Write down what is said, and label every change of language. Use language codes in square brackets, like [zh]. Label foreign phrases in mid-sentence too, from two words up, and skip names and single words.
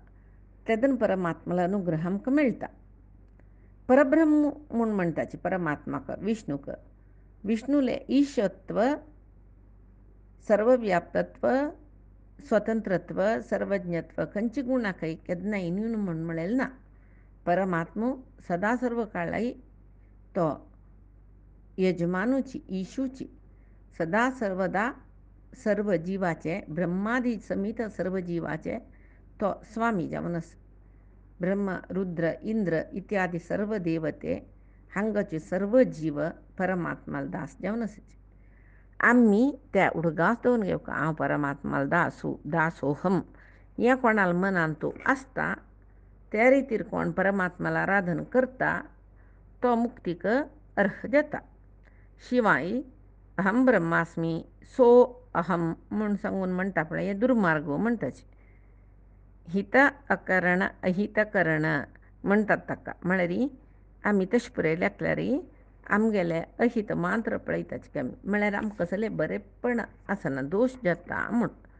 [kok] तेदन परमात्माला अनुग्रह आमकां मेळटा. परब्रह्म म्हूण म्हणटाचे परमात्माक, विष्णूक. विष्णूले ईशत्व, सर्वव्याप्तत्व, स्वतंत्रत्व, सर्वज्ञत्व खंयची गुणाकय केन्नाय न्यून म्हूण म्हळेल ना. परमात्मो सदा सर्व काळाय तो यजमानूची, ईशूची, सदा सर्वदा सर्व जिवाचे, ब्रह्मादी समीत सर्व जिवाचे तो स्वामी जावन आसा. ब्रह्म, रुद्र, इंद्र इत्यादी सर्व देवते हांगाचे सर्व जीव परमात्माला दास जावन आसाचे. आमी त्या उडगास दवरून घेवका हांव परमात्माला दासोहम हें कोणाल मनान तो आसता, त्या रितीर कोण परमात्माला आराधन करता तो मुक्तीक अर्ह जाता. शिवाय [sa] अहम ब्रह्मास्मी सो अहम [kok] म्हूण सांगून म्हणटा पळय, हें दुर्मार्ग म्हणटाचे. हित अकरण अहित करण म्हणटात ताका. म्हळ्यार आमी तशें पळयलें जाल्यार आमगेले अहित मात्र पळयताचे कमी. म्हळ्यार आमकां कसलें बरेंपण आसना, दोश जाता म्हूण.